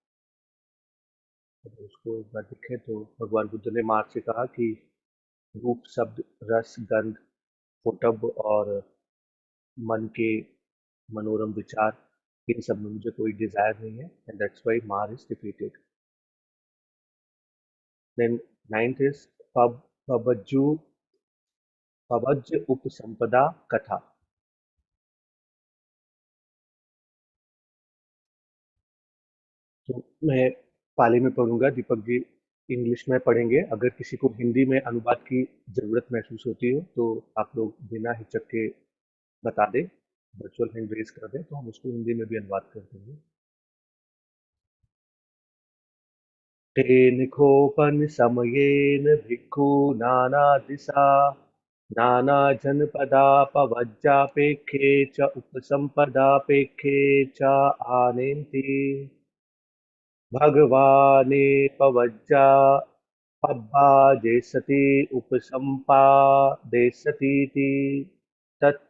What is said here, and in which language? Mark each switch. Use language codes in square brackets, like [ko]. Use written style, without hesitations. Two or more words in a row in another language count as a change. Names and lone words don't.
[hi] अगर उसको एक बार देखें तो भगवान बुद्ध ने मार से कहा कि रूप, शब्द, रस, गंध, पोटब और मन के मनोरम विचार, इन सब में मुझे कोई डिजायर नहीं है, [en] And that's why मार is defeated। Then ninth is पबज्जु पवज्ज उपसंपदा कथा। [hi] तो मैं पाली में पढ़ूंगा, दीपक जी इंग्लिश में पढ़ेंगे। अगर किसी को हिंदी में अनुवाद की जरूरत महसूस होती हो तो आप लोग बिना हिचक के बता दें, [en] virtual hand raise [hi] कर दें, तो हम उसको हिंदी में भी अनुवाद कर देंगे। [pi] तेन खोपन समयेन भिक्खु नाना दिशा नाना जनपदा पवज्जापेक्षे च उपसंपदापेक्षे च आनेन्ति भगवाने पवज्जा पब्बाजेसति उपसंपादेशतीति तत्थ